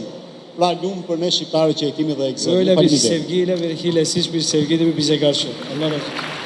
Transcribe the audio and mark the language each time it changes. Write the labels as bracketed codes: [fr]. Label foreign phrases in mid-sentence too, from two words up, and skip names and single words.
[sq] Pra lum për ne shqiptarët që e kemi dhe e gëzon. [tr] öyle bir [sq] Faleminderit. [tr] sevgiyle ve hilesiz bir sevgidir bize karşı. Allah razı olsun.